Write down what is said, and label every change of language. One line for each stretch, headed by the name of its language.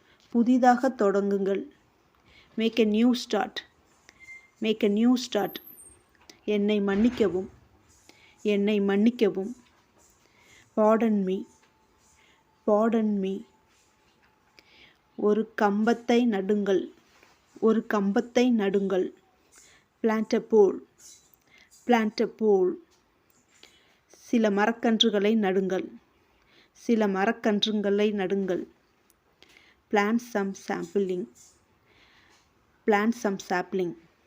Tamil: புதிதாக தொடங்குங்கள்.
English: Make a new start. Make a new start.
Tamil: என்னை மன்னிக்கவும், என்னை மன்னிக்கவும்.
English: pardon me, pardon me.
Tamil: ஒரு கம்பத்தை நடுங்கள், ஒரு கம்பத்தை நடுங்கள்.
English: plant a pole, plant a pole.
Tamil: சில மரக்கன்றுகளை நடுங்கள், சில மரக்கன்றுகளை நடுங்கள்.
English: plant some sapling, plant some sapling.